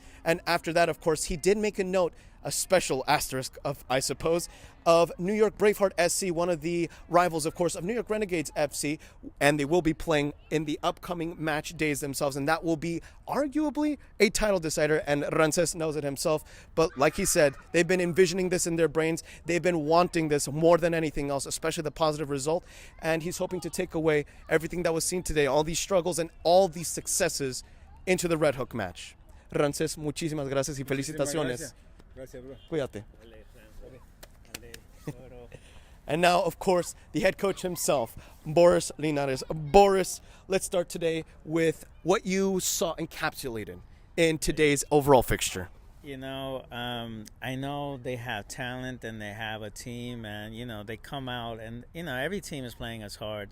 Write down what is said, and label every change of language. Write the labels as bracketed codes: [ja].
[en] And after that, of course, he did make a note, a special asterisk, I suppose, of New York Braveheart SC, one of the rivals, of course, of New York Renegades FC, and they will be playing in the upcoming match days themselves, and that will be arguably a title decider, and Rances knows it himself. But like he said, they've been envisioning this in their brains. They've been wanting this more than anything else, especially the positive result, and he's hoping to take away everything that was seen today, all these struggles and all these successes, into the Red Hook match. [es] Rances, muchísimas gracias y felicitaciones. Gracias, bro. Cuídate. [en] And now, of course, the head coach himself, Boris Linares. Boris, let's start today with what you saw encapsulated in today's overall fixture. You know, I know they have talent and they have a team, and, you know, they come out and, you know, every team is playing us hard.